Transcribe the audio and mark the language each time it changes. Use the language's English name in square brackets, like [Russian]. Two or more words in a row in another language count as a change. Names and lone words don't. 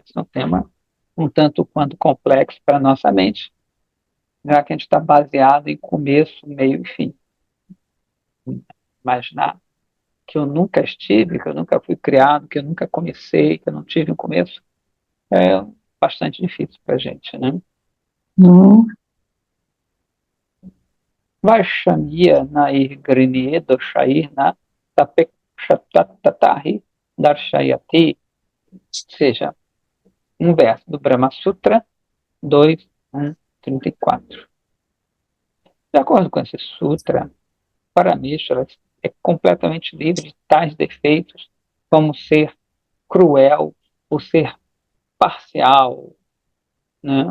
[Portuguese] Esse é um tema um tanto quanto complexo para a nossa mente, já que a gente está baseado em começo, meio e fim. Imaginar que eu nunca estive, que eu nunca fui criado, que eu nunca comecei, que eu não tive um começo, é bastante difícil para a gente, né? [Sanskrit] वैषम्य नैर्घृण्ये न सापेक्षत्वात् तथा हि दर्शयति, [Portuguese] ou seja, um verso do Brahma Sutra 2.1.34. De acordo com esse sutra, Parameshvara é completamente livre de tais defeitos como ser cruel ou ser parcial, né?